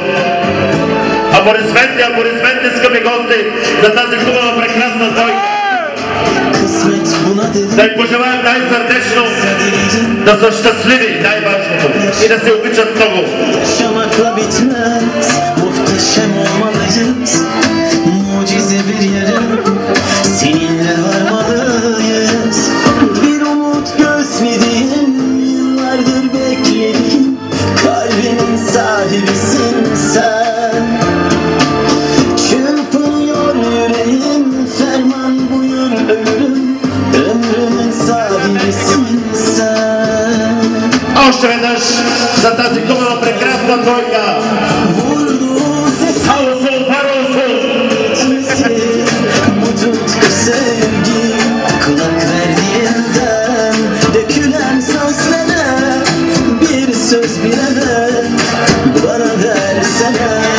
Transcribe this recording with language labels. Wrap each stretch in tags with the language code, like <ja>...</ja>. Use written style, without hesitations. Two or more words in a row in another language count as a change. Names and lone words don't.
<bg>Аплодисменти, скъпи гости, за тази хубава, прекрасна двойка. Да им пожелаем най-сърдечно да са щастливи, най-важното, и да се обичат много.</bg> <tr>Yaşamakla bitmez, muhteşem olmalıyız. Mucize bir yere, seninle varmalıyız. Bir umut gözlediğim, yıllardır beklediğim. Kalbimin sahibisin sen. Çırpınıyor yüreğim, ferman buyur ömrüm. Ömrümün sahibisin sen.</tr> <bg>Още веднъж за тази хубава, прекрасна двойка.</bg> <tr>Bu tutku sevgi, kulak verdiğinden dökülen sözlere, bir söz bile de bana versene.</tr>